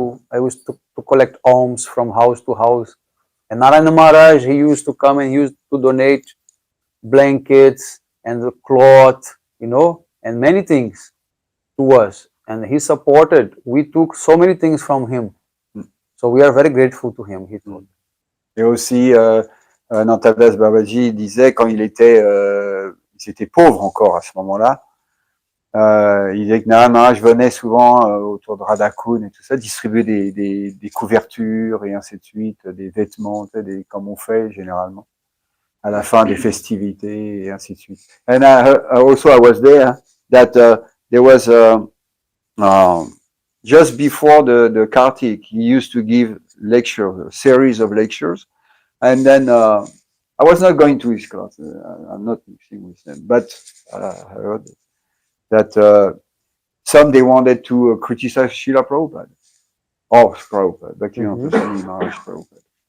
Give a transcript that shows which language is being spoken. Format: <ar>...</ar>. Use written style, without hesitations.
<en>I used to collect alms from house to house. And Narayana Maharaj, he used to come and he used to donate blankets and the cloth, and many things to us. And he supported. We took so many things from him. So we are very grateful to him, he told.</en> <fr>Et aussi, Nantadas Babaji disait, quand ils étaient pauvres encore à ce moment-là, il disait que Narayana Maharaj venait souvent autour de Radhakund et tout ça, distribuer des couvertures et ainsi de suite, des vêtements, comme on fait généralement, à la fin des festivités et ainsi de suite.</fr> <en>And also I was there, that there was just before the Kartik, he used to give lectures, a series of lectures, and then I was not going to his class. I'm not mixing with them, but I heard that some they wanted to criticize Srila Prabhupada, or Prabhupada, Bhaktivinoda Swami Maharaj Prabhupada.</en>